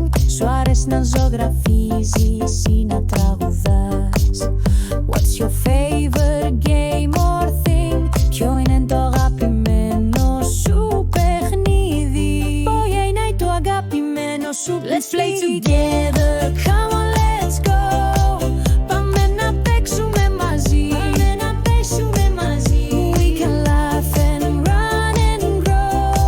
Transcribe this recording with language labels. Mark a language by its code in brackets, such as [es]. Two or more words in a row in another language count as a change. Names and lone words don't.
[el] Σου αρέσει να ζωγραφίζεις ή να τραγουδάς? [en] What's your favorite game or thing? [el] Ποιο είναι το αγαπημένο σου παιχνίδι? Ποια είναι το αγαπημένο σου παιχνίδι? [en] Let's play together. Come on, let's go. [el] Πάμε να παίξουμε μαζί. Πάμε να παίξουμε μαζί. [en] We can laugh and run and grow.